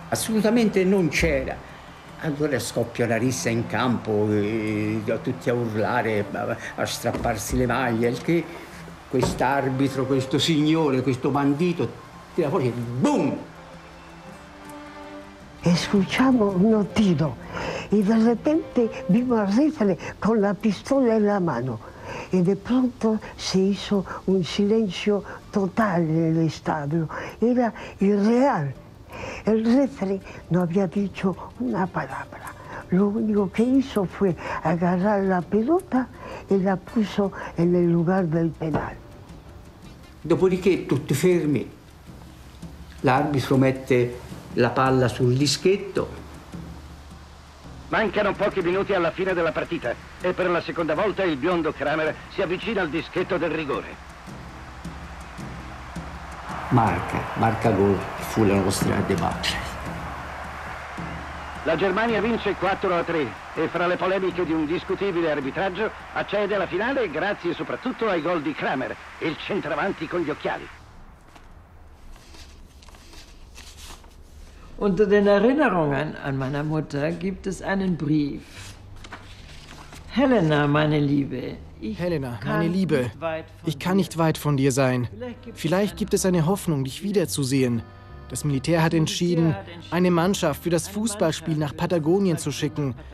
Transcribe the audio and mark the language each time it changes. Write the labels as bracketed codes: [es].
[it] Assolutamente non c'era. Allora scoppia la rissa in campo, tutti a urlare, a strapparsi le maglie, che quest'arbitro, questo signore, questo bandito, tira fuori e boom! [es] Escuchamos unos tiros y de repente vimos al rifle con la pistola en la mano. Y de pronto se hizo un silencio total en el estadio. Era irreal. El referee no había dicho una palabra. Lo único [it] che [es] hizo fue agarrar la pelota e la puso [it] nel [es] lugar del penale. [it] Dopodiché tutti fermi, l'arbitro mette la palla sul dischetto. Mancano pochi minuti alla fine della partita e per la seconda volta il biondo Kramer si avvicina al dischetto del rigore. Marca gol, fu la nostra debacle. La Germania vince 4-3 e fra le polemiche di un discutibile arbitraggio accede alla finale grazie soprattutto ai gol di Kramer, il centravanti con gli occhiali. [de] Unter den Erinnerungen an meine Mutter gibt es einen Brief. Helena, meine Liebe. Helena, meine Liebe, ich kann nicht weit von dir sein. Vielleicht gibt es eine Hoffnung, dich wiederzusehen. Das Militär hat entschieden, eine Mannschaft für das Fußballspiel nach Patagonien zu schicken.